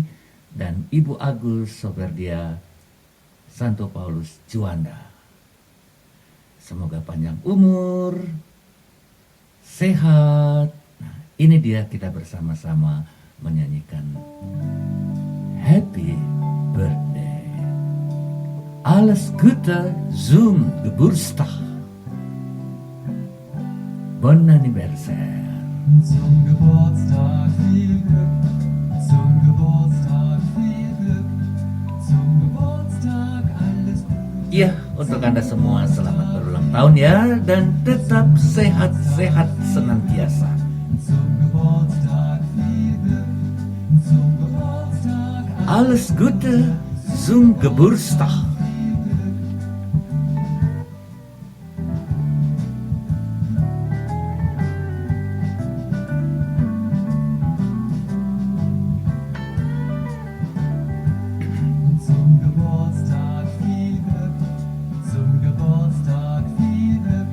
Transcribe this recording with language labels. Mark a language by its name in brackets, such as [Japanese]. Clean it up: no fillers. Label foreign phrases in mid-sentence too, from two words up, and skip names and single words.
[Indonesian] Dan Ibu Agus Soperdia Santo Paulus Juanda. Semoga panjang umur, sehat. Nah, ini dia kita bersama-sama menyanyikan Happy Birthday. [German] Alles Gute zum Geburtstag. [French] Bon anniversaire. [German] Zum Geburtstag viel Glück, zum Geburtstag viel Glück, zum Geburtstag alles Gute. [Indonesian] Ya, untuk Anda semua selamat berulang tahun ya, dan tetap sehat-sehat senantiasa. [German] Zum Geburtstag viel Glück, zum Geburtstag Alles Gute zum Geburtstag. zum Geburtstag viel Glück, zum Geburtstag viel Glück,